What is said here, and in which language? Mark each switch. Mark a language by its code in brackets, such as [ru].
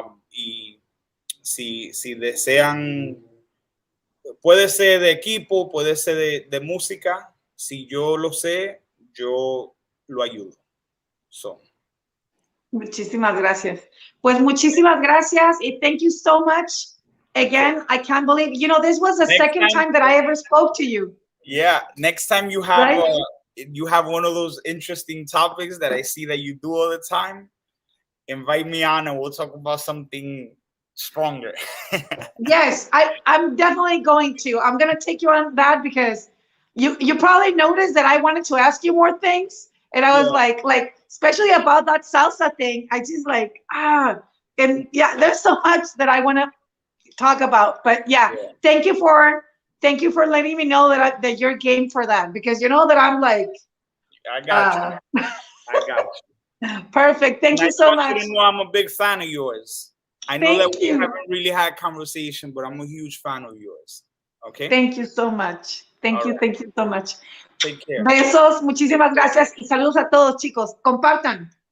[es] Y si desean, puede ser de equipo, puede ser de música. Si yo lo sé, yo lo ayudo. Muchísimas gracias. Pues muchísimas gracias y [en] thank you so much. Again, I can't believe, this was the second time that I ever spoke to you. Yeah, next time you have right? You have one of those interesting topics that I see that you do all the time, invite me on and we'll talk about something stronger. Yes, I'm definitely going to. I'm going to take you on that because you probably noticed that I wanted to ask you more things. And I was like, especially about that salsa thing, I just and yeah, there's so much that I want to talk about. But yeah, thank you for letting me know that you're game for that, because you know that I'm like, I got you. I got you. Perfect. Thank you so much. You know I'm a big fan of yours. I know that we haven't really had conversation, but I'm a huge fan of yours. Okay. Thank you so much. Thank you so much. Take care. [es] Besos, muchísimas gracias y saludos a todos, chicos. Compartan.